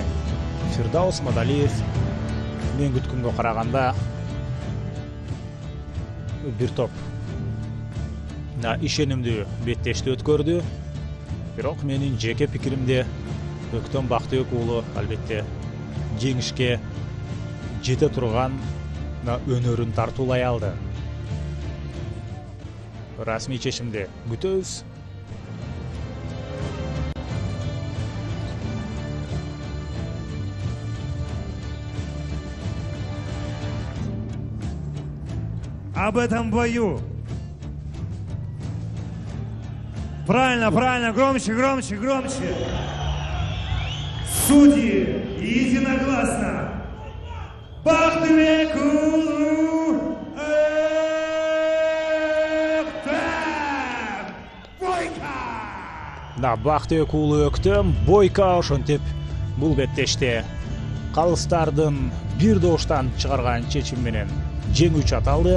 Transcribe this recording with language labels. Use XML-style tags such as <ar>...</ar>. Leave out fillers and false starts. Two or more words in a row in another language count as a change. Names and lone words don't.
<ky>Фирдаус Мадалиев мен күткөнгө караганда бир топ ишенимдүү беттешти өткөрдү. Бирок менин жеке пикиримде Өктөн Бактыбек уулу албетте жеңишке жете турган өнөрүн тартуулай алды. Расмий чечимди күтөбүз.</ky> <ru>Об этом бою. Правильно, громче. Судьи единогласно.</ru> <ky>Бактыбек уулу Да, Бактыбек уулу Өктөм Бойка ошентип бул беттеште калыстардын бир добуштан чыгарган чечим менен жеңүүчү аталды.</ky>